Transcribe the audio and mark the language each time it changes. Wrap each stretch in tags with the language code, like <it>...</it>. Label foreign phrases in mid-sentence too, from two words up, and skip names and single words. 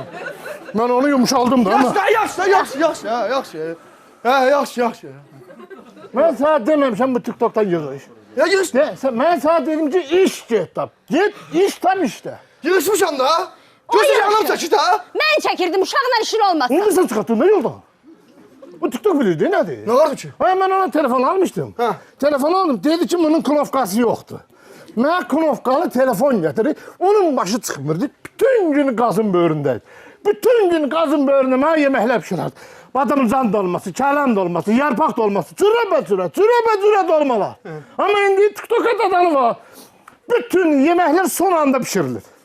<az>Mən onu yumuşaldım da ama. Yaxşı. Yaxşı. Mən sana deməmişəm bu TikTok'dan yığış. Ya yığış. Mən sana dedim ki, iş get tap. Get, iş tam işte. Yığışmışam da. Gözüm yanım çəkir da. Mən çəkirdim, uşaqla işin olmasın.</az> <tr>Onu da sen çıkarttın, ne yolda?</tr> <az>Bu TikTok bilirdi, nədir?</az> <tr>Ne vardı ki? Ben ona telefon almıştım. Ha. Telefon aldım, dedi ki bunun knopkası yoktu.</tr> <az>Mən knopkalı telefon getirdi, onun başı çıxmırdı. Bütün gün qazın böğründəydi. Bütün gün qazın böğründə mənə yeməklər pişirərdi. Badamcan dolması, kələm dolması, yarpaq dolması, cürə dolmalar. Ama indi TikTok dadanı var. Bütün yeməklər son anda pişirilir.</az>